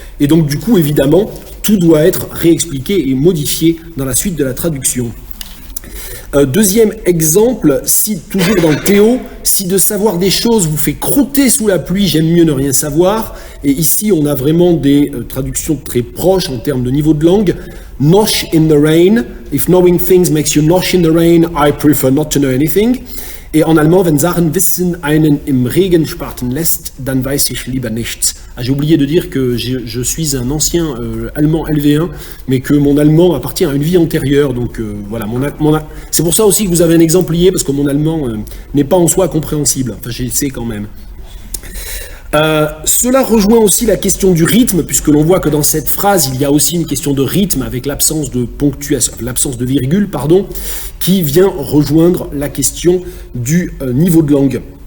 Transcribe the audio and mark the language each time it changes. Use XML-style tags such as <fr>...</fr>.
<fr>Et donc du coup, évidemment, tout doit être réexpliqué et modifié dans la suite de la traduction. Deuxième exemple, si toujours dans Théo, si de savoir des choses vous fait croûter sous la pluie, j'aime mieux ne rien savoir. Et ici, on a vraiment des traductions très proches en termes de niveau de langue.</fr> <en>Nosh in the rain. If knowing things makes you nosh in the rain, I prefer not to know anything.</en> <fr>Et en allemand,</fr> <de>wenn Sachen Wissen einen im Regen sparten lässt, dann weiß ich lieber nichts.</de> <fr>Ah, j'ai oublié de dire que je suis un ancien allemand LV1, mais que mon allemand appartient à une vie antérieure. Donc voilà, c'est pour ça aussi que vous avez un exemple lié, parce que mon allemand n'est pas en soi compréhensible. Enfin, j'essaie quand même. Cela rejoint aussi la question du rythme, puisque l'on voit que dans cette phrase, il y a aussi une question de rythme avec l'absence de ponctuation, l'absence de virgule, pardon, qui vient rejoindre la question du niveau de langue.</fr>